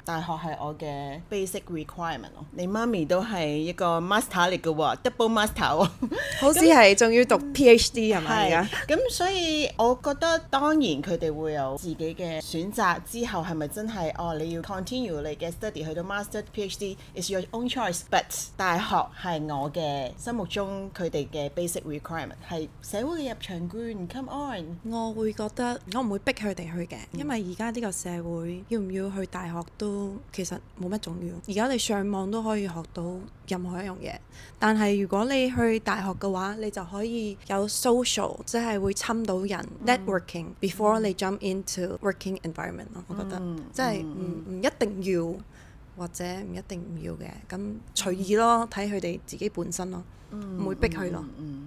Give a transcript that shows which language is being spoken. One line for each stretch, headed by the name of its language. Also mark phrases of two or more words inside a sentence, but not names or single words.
Cantonese: 大學係我嘅
English: basic requirement
Cantonese: 咯。你媽咪都係一個 master 嚟嘅喎，
English: double master
Cantonese: 喎，好似係仲要讀 PhD 係咪而家？咁所以我覺得當然佢哋會有自己嘅選擇，之後係咪真係你要
English: continue
Cantonese: 你嘅
English: study
Cantonese: 去到
English: master PhD is your own choice，
Cantonese: but 大學係我嘅心目中佢哋嘅
English: basic requirement
Cantonese: 係社會嘅入場券
English: come on。
Cantonese: 我會覺得我唔會逼佢哋去嘅，因為而家呢個社會要唔要去大學都其實冇乜重要。而家你上網都可以學到任何一樣嘢，但係如果你去大學嘅話，你就可以有 social，即係會侵到人
English: networking before
Cantonese: 你
English: jump into working environment
Cantonese: 咯。我覺得即係唔一定要或者唔一定唔要嘅，咁隨意咯，睇佢哋自己本身咯，唔會逼佢咯。